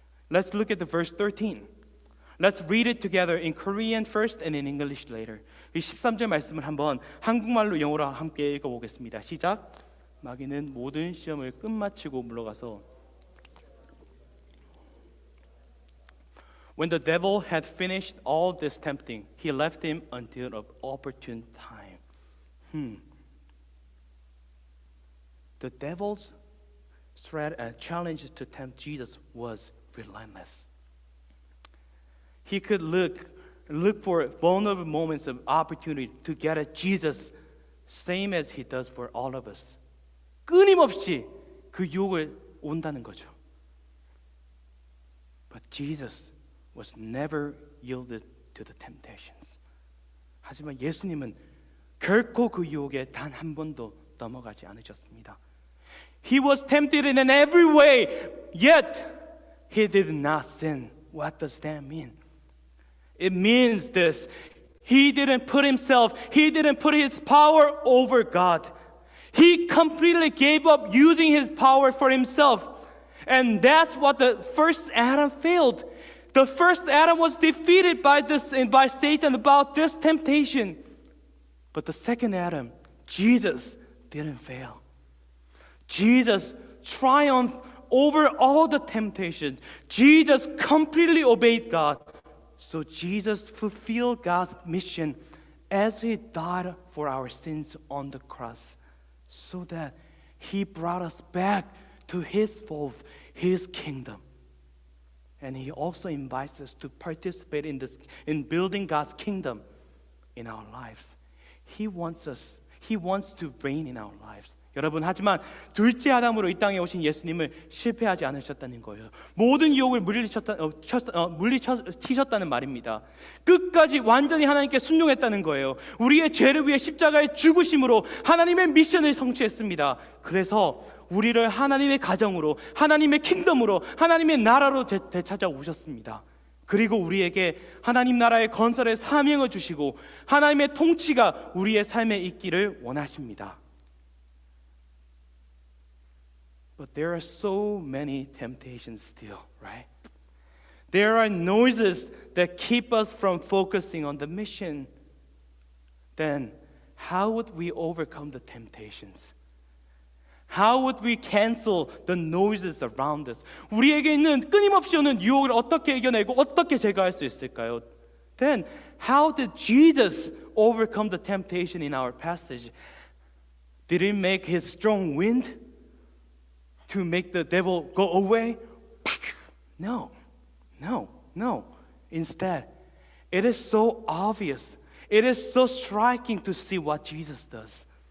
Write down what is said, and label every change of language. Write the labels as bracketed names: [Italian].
[English] Let's look at the verse 13. Let's read it together in Korean first and in English later. [Korean] 이 13절 말씀을 한번 한국말로 영어로 함께 읽어보겠습니다. 시작. 마귀는 모든 시험을 끝마치고 물러가서 [English] When the devil had finished all this tempting, he left him until an opportune time. The devil's threat and challenge to tempt Jesus was relentless. He could look for vulnerable moments of opportunity to get at Jesus, same as he does for all of us. [Korean] 끊임없이 그 유혹을 온다는 거죠. [English] But Jesus was never yielded to the temptations. [Korean] 하지만 예수님은 결코 그 유혹에 단 한 번도 넘어가지 않으셨습니다. [English] He was tempted in every way, yet he did not sin. What does that mean? It means this. He didn't put his power over God. He completely gave up using his power for himself. And that's what the first Adam failed. The first Adam was defeated by Satan about this temptation. But the second Adam, Jesus, didn't fail. Jesus triumphed over all the temptations. Jesus completely obeyed God. So Jesus fulfilled God's mission as he died for our sins on the cross, so that he brought us back to his fold, his kingdom. And he also invites us to participate in building God's kingdom in our lives. He wants to reign in our lives. [Korean] 여러분, 하지만 둘째 아담으로 이 땅에 오신 예수님을 실패하지 않으셨다는 거예요. 모든 유혹을 물리치셨다는 말입니다. 끝까지 완전히 하나님께 순종했다는 거예요. 우리의 죄를 위해 십자가의 죽으심으로 하나님의 미션을 성취했습니다. 그래서 우리를 하나님의 가정으로, 하나님의 킹덤으로, 하나님의 나라로 되찾아오셨습니다. 그리고 우리에게 하나님 나라의 건설의 사명을 주시고 하나님의 통치가 우리의 삶에 있기를 원하십니다. [English] But there are so many temptations still, right? There are noises that keep us from focusing on the mission. Then, how would we overcome the temptations? How would we cancel the noises around us? [Korean] 우리에게 있는 끊임없이 오는 유혹을 어떻게 이겨내고 어떻게 제거할 수 있을까요? [English] Then, how did Jesus overcome the temptation in our passage? Did he make his strong wind? to make the devil go away? No, no, no. Instead, it is so obvious. It is so striking to see what Jesus does.